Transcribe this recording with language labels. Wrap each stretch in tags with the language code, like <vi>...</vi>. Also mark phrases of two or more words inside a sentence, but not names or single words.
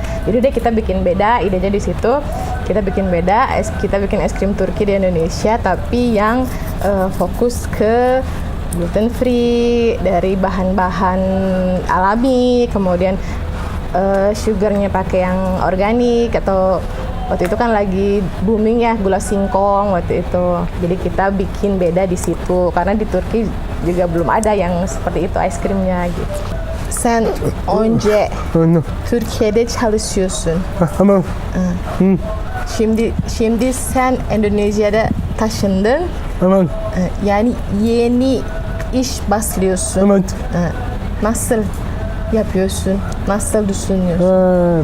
<id>Jadi deh kita bikin beda, idenya di situ. Kita bikin es krim Turki di Indonesia tapi yang fokus ke</id> <en>gluten free</en> <id>dari bahan-bahan alami, kemudian sugarnya pakai yang organik atau waktu itu kan lagi booming ya gula singkong waktu itu. Jadi kita bikin beda di situ karena di Turki juga belum ada yang seperti itu</id> <en>ice creamnya</en> <id>gitu.</id> <tr>Sen önce Türkiye'de çalışıyorsun. Tamam. Şimdi sen Endonezya'da taşındın. Tamam. Yani yeni iş başlıyorsun. Tamam. Nasıl yapıyorsun? Nasıl düşünüyorsun?</tr>